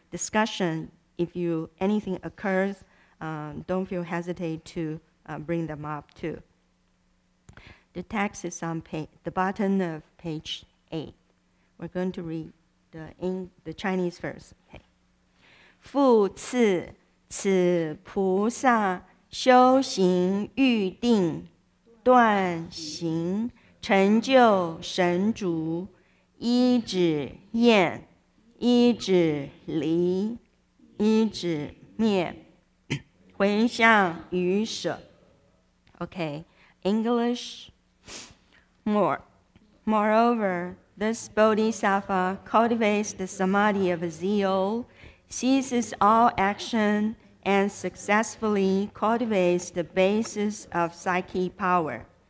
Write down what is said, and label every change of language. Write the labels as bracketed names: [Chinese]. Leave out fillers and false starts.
[English] discussion, if anything occurs, don't feel hesitate to bring them up too. The text is on the bottom of page 8. We're going to read the Chinese verse. Okay. [Chinese] 复次，此菩萨修行欲定，断行，成就神足，依止厌，依止离，依止灭，回向于舍。 [English] Okay, English. Moreover, this bodhisattva cultivates the samadhi of zeal, ceases all action, and successfully cultivates the basis of psychic power.